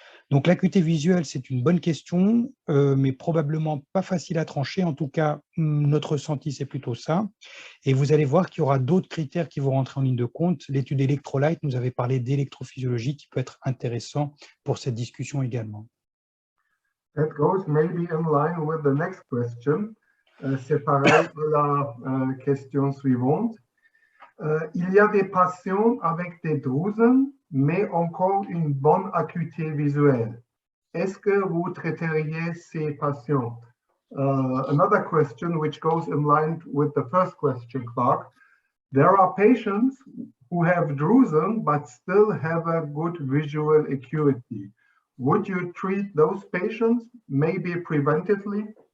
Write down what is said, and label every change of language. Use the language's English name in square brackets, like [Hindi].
[French] Donc l'acuité visuelle, c'est une bonne question, mais probablement pas facile à trancher. En tout cas, notre ressenti, c'est plutôt ça. Et vous allez voir qu'il y aura d'autres critères qui vont rentrer en ligne de compte. L'étude Electrolyte nous avait parlé d'électrophysiologie qui peut être intéressant pour cette discussion également. [English] That goes maybe in line with the next question. [French] C'est pareil pour la question suivante. Il y a des patients avec des drusnes, mais encore une bonne acuité visuelle. Est-ce que vous traiteriez ces patients? [English] Another question which goes in line with the first question, Clark. There are patients who have drusen but still have a good visual acuity. Would you treat those patients, maybe preventively?